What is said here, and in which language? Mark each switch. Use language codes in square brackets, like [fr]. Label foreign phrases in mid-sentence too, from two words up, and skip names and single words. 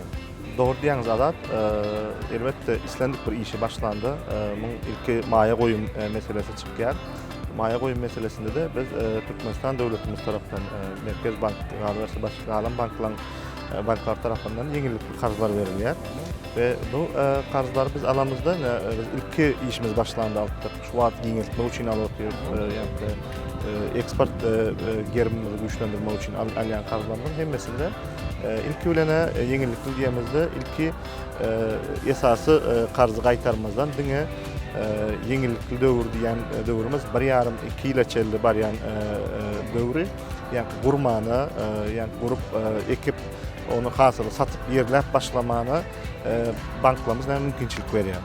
[tk] Doğru diýäňiz Azat. Elbetde islendik bir işe başlandy. Muň ilki maýa goýum meselesi çykýar. Maýa goýum meselesinde de biz Türkmenistan döwletimiz tarapdan Merkez Bank we başga alam banklar tarapyndan ýeňillikli karzylar berilýär. [tr] Ve bu karzlar biz alamızda biz ilki işimiz başlandı aldık. [tk] Şu wagt ýeňiltme üçin alyp ýa-da eksport gerimimizi güýçlendirme üçin alýan karzlardan hemmesinde ilki bilene ýeňillikli diýemizde ilki esasy karzy gaýtarmazdan diňe ýeňillikli döwür diýen döwürimiz 1,5-2 ýyla çelli barýan döwri, ýa-ni gurmany, ýa-ni gurup ekip onu hasyly satyp ýerläp başlamany banklarymız näme mümkinçilik berýär.